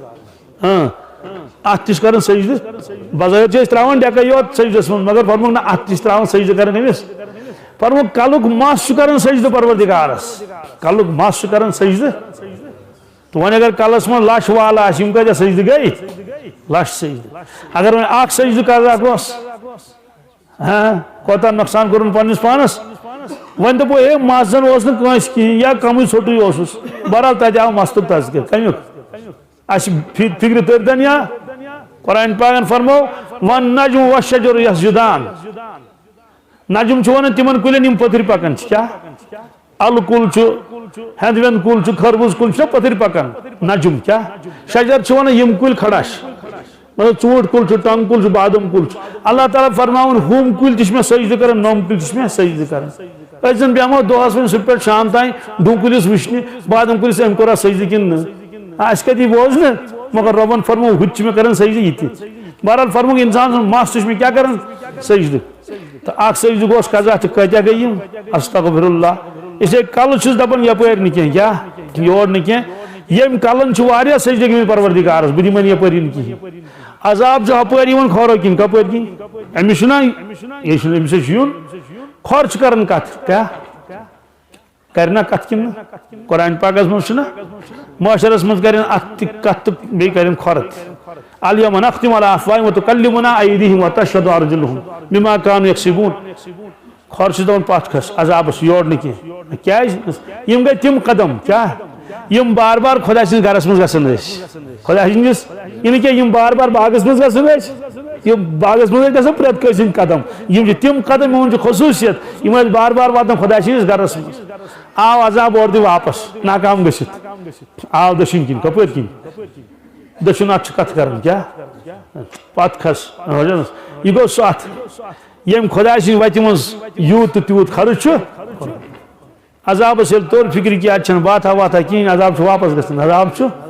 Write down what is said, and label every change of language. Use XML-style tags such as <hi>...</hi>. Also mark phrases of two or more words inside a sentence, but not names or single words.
<ks>اتھ تہِ چھِ کران سجدٕ بظٲہر چھِ أسۍ تراوان ڈیکے یوت سجدس منٛز مگر فرمووُکھ نہ اتھ تہِ چھِ تراوان سجدٕ کران أمِس فرمووُکھ کلُک مس چھُ کران سجدٕ پروردگارس کلُک مس چھُ کران سجدٕ تو وۄنۍ اگر کلس منٛز لچھ وال آسہِ یِم کۭتیاہ سجدٕ گٔے لچھ سجدٕ اگر وۄنۍ اکھ سجدٕ کرکھ اوس کوتاہ نۄقصان کوٚرُن پننس پانس وۄنۍ دوٚپو ہے مس زن اوس نہٕ کٲنٛسہِ کِہینۍ یا کمٕے ژھوٚٹُے اوسُس بہرحال تتہِ آو مستُک تذکر کمیُک اسہِ فکرِ تٔرۍتن یا قرآن پاکن فرمو</ks> <ar>وَالنَّجْمُ وَالشَّجَرُ يَسْجُدان</ar> <ks>نجم چھُ ونان تِمن کُلٮ۪ن یِم پٔتھرۍ پکان چھِ کیٛاہ الہٕ کُل چھُ ہٮ۪نٛد وٮ۪نٛد کُل چھُ خربوٗز کُل چھُنہ پٔتھرۍ پکان نجم کیٛاہ شجر چھُ ونان یِم کُلۍ کھڑا چھِ مطلب ژوٗنٛٹھۍ کُل چھُ ٹنٛگہٕ کُل چھُ بادام کُل چھُ اللہ تعالیٰ فرماوُن ہُم کُلۍ تہِ چھِ مےٚ سجدٕ کران نوٚم کُلۍ تہِ چھِ مےٚ سجدٕ کران أسۍ زن بیٚہمو دۄہس وۄنۍ صبح پٮ۪ٹھ شام تام ڈوٗ کُلِس وٕچھنہِ بادام کُلِس أمۍ کوٚرا سجدٕ کِنہٕ نہٕ اَسہِ کتہِ بوزنہٕ مگر رۄبن فرمو ہُہ تہِ چھِ مےٚ کران سجدٕ یہِ تہِ بہرحال فرمووُکھ انسان سُنٛد مس تہِ چھُ مےٚ کیٛاہ کران سجدٕ تہٕ اکھ سجدٕ گوس قضا تہٕ کۭتیاہ گٔے یِم</ks> <ar>استغفر اللہ</ar> <ur>اس لیے</ur> <ks>کلہٕ چھُس دپان یپٲرۍ نہٕ کینٛہہ کیٛاہ یور نکیں یم کلن چھ سجدہ گمت پروردگارس بہ دمن یپری کہین عذاب ہپٲرۍ یِوان کھورو کن کپٲرۍ کن أمِس چھُنا أمِس یُن کھۄر چھُ کران کتھ کیٛاہ کرنا کتھ کن قرآن پاکس منٛز چھُنا معاشرس منٛز کرن اتھ تہِ کتھ تہٕ بیٚیہِ کرن کھۄر تہِ</ks> <ar>الیوم نختم علی افواہہم وتکلمنا ایدیہم وتشہد ارجلہم بما کانوا یکسبون</ar> <ks>کھۄر چھُس دپان پتھ کھس عذابس یور نہٕ کینٛہہ کیٛازِ یم گٔے تِم قدم کیٛاہ یم بار بار خدا سٕنٛدِس گرس منٛز گژھان ٲسۍ خدا سٕنٛدِس یہِ نہٕ کینٛہہ یم بار بار باغس منٛز گژھان ٲسۍ یم باغس منٛز ٲسۍ گژھان پرٛٮ۪تھ کٲنٛسہِ ہٕنٛدۍ قدم یم چھِ تِم قدم یِمن چھِ خصوٗصیت یم ٲسۍ بار بار واتان خدا سٕنٛدِس گرس منٛز آو عذاب اورٕ تہِ واپس ناکام گٔژھِتھ آو دٔچھِنۍ کِنۍ کپٲرۍ کِنۍ دٔچھُن اتھ چھِ کتھ کران کیٛاہ پتھ کھس یہِ گوٚو سُہ اتھ یم خدا سٕنٛدِ وتہِ منٛز یوٗت تہٕ تیوٗت خرٕچ چھُ عذابس ییٚلہِ توٚر فکر کہِ اتہِ چھنہٕ باتھا واتھا کِہیٖنۍ عذاب چھُ واپس گژھان عذاب چھُ</ks>